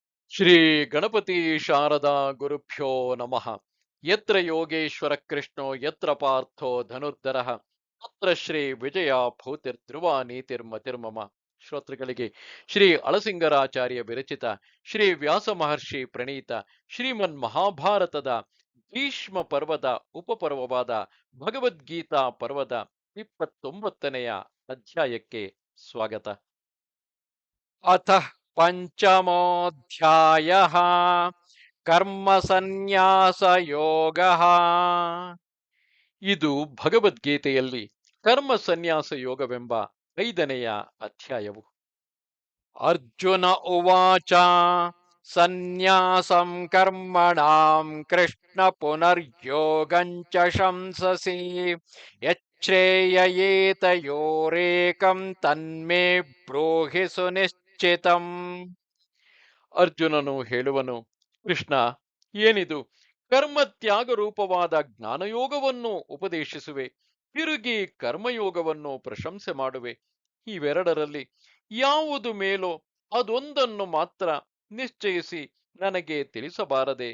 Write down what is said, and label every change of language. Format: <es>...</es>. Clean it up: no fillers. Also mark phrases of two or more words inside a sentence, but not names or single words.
<sa>ಶ್ರೀ ಗಣಪತಿ ಶಾರದಾ ಗುರುಭ್ಯೋ ನಮಃ. ಯತ್ರ ಯೋಗೇಶ್ವರ ಕೃಷ್ಣೋ ಯತ್ರ ಪಾರ್ಥೋ ಧನುರ್ಧರಃ ತತ್ರ ಶ್ರೀ ವಿಜಯ ಭೂತಿರ್ಧ್ರುವ ನೀತಿರ್ಮತಿರ್ಮಮ.</sa> <kn>ಶ್ರೋತೃಗಳಿಗೆ ಶ್ರೀ ಅಳಸಿಂಗರಾಚಾರ್ಯ ವಿರಚಿತ ಶ್ರೀ ವ್ಯಾಸ ಮಹರ್ಷಿ ಪ್ರಣೀತ ಶ್ರೀಮನ್ ಮಹಾಭಾರತದ ಭೀಷ್ಮ ಪರ್ವದ ಉಪಪರ್ವವಾದ ಭಗವದ್ಗೀತಾ ಪರ್ವದ 29ನೆಯ ಅಧ್ಯಾಯಕ್ಕೆ ಸ್ವಾಗತ.</kn> <sa>ಅಥ ಪಂಚಮೋಧ್ಯಾಯಃ ಕರ್ಮ ಸನ್ಯಾಸ ಯೋಗಃ.</sa> <kn>ಇದು ಭಗವದ್ಗೀತೆಯಲ್ಲಿ ಕರ್ಮ ಸನ್ಯಾಸ ಯೋಗವೆಂಬ 5ನೆಯ ಅಧ್ಯಾಯವು.</kn> <sa>ಅರ್ಜುನ ಉವಾಚ ಸನ್ಯಾಸಂ ಕರ್ಮಣಾಂ ಕೃಷ್ಣ ಪುನರ್ಯೋಗಂಚ ಶಂಸಸಿ ಯಚ್ಛ್ರೇಯಯೇತಯೋರೇಕಂ ತನ್ಮೇ ಬ್ರೂಹಿ ಸುನಿಶ್ಚಿತಂ.</sa> <kn>ಅರ್ಜುನನು ಹೇಳುವನು, ಕೃಷ್ಣ, ಏನಿದು? ಕರ್ಮತ್ಯಾಗ ರೂಪವಾದ ಜ್ಞಾನಯೋಗವನ್ನು ಉಪದೇಶಿಸುವೆ, ತಿರುಗಿ ಕರ್ಮಯೋಗವನ್ನು ಪ್ರಶಂಸೆ ಮಾಡುವೆ. ಇವೆರಡರಲ್ಲಿ ಯಾವುದು ಮೇಲೋ ಅದೊಂದನ್ನು ಮಾತ್ರ ನಿಶ್ಚಯಿಸಿ ನನಗೆ ತಿಳಿಸಬಾರದೆ?</kn>